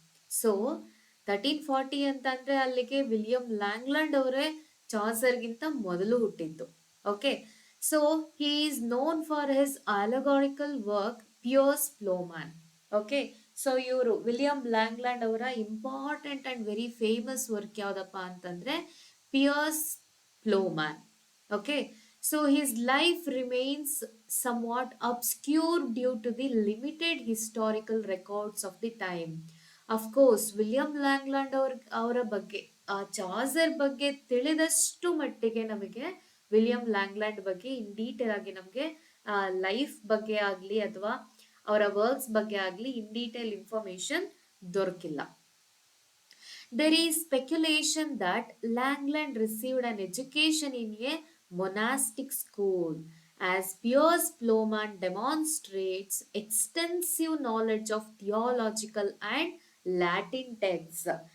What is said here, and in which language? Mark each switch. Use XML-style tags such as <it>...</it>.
<kn>So 1340 ಅಂತಂದ್ರೆ ಅಲ್ಲಿಗೆ William ಲ್ಯಾಂಗ್ಲ್ಯಾಂಡ್ ಅವರೇ ಚಾಸರ್ಗಿಂತ ಮೊದಲು ಹುಟ್ಟಿದ್ದು.</kn> <en>Okay, so he is known for his allegorical work Piers Plowman.</en> <kn>Okay, so ಇವರು ವಿಲಿಯಂ ಲ್ಯಾಂಗ್ಲ್ಯಾಂಡ್ ಅವರ</kn> <en>important and very famous work</en> <kn>ಯಾವ್ದಪ್ಪ ಅಂತಂದ್ರೆ pears ಪ್ಲೋಮ್ಯಾನ್.</kn> <en>Okay, so his life remains somewhat obscure due to the limited historical records of the time. Of course,</en> <kn>William ಲ್ಯಾಂಗ್ಲ್ಯಾಂಡ್ ಅವರ ಬಗ್ಗೆ, Chaucer ಬಗ್ಗೆ ತಿಳಿದಷ್ಟು ಮಟ್ಟಿಗೆ ನಮಗೆ William ಲ್ಯಾಂಗ್ಲ್ಯಾಂಡ್ ಬಗ್ಗೆ ಇನ್ ಡೀಟೇಲ್ ಆಗಿ ನಮಗೆ ಲೈಫ್ ಬಗ್ಗೆ ಆಗಲಿ ಅಥವಾ ಅವರ ವರ್ಕ್ಸ್ ಬಗ್ಗೆ ಆಗಲಿ in detail information ದೊರಕಿಲ್ಲ.</kn> <en>There is speculation that Langland received an education in a monastic school, as Piers Plowman demonstrates extensive knowledge of theological and Latin texts.</en>